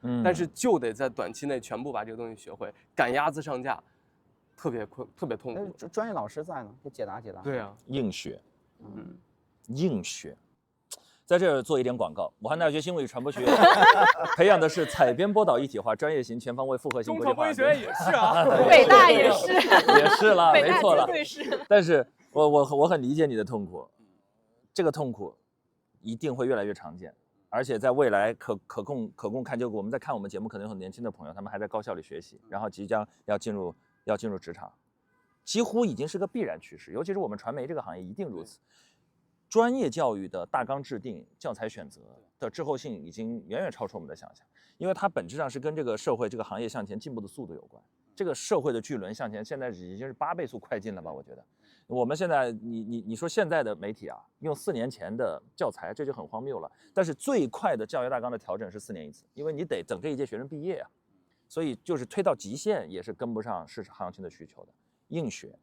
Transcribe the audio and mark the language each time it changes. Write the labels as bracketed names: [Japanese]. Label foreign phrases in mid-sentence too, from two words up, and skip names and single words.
[Chinese] 但是就得在短期內全部把這個東西學會，趕鴨子上架，特別痛苦。專業老師在呢，給解答解答。對啊，硬學，硬學。在這兒做一點廣告，武漢大學新聞與傳播學院培養的是採編播導一體化、專業型、全方位、複合性國際化。中傳播學院也是啊，北大也是，也是啦，沒錯了。對是。但是我很理解你的痛苦，這個痛苦一定會越來越常見。而且在未来可供看，就我们在看我们节目，可能有很年轻的朋友，他们还在高校里学習，然後即將要進入職場，幾乎已經是個必然趨勢，尤其是我們傳媒這個行業一定如此。專業教育的大綱制定、教材選擇的滯後性已經遠遠超出我們的想象，因為它本質上是跟這個社會、這個行業向前進步的速度有關。這個社會的巨輪向前，現在已經是8倍速快進了吧？我覺得，我們現在你說現在的媒體啊，用4年前的教材，這就很荒謬了。但是最快的教學大綱的調整是4年一次，因為你得等這一屆學生畢業啊，所以就是推到極限也是跟不上市場行情的需求的，硬學。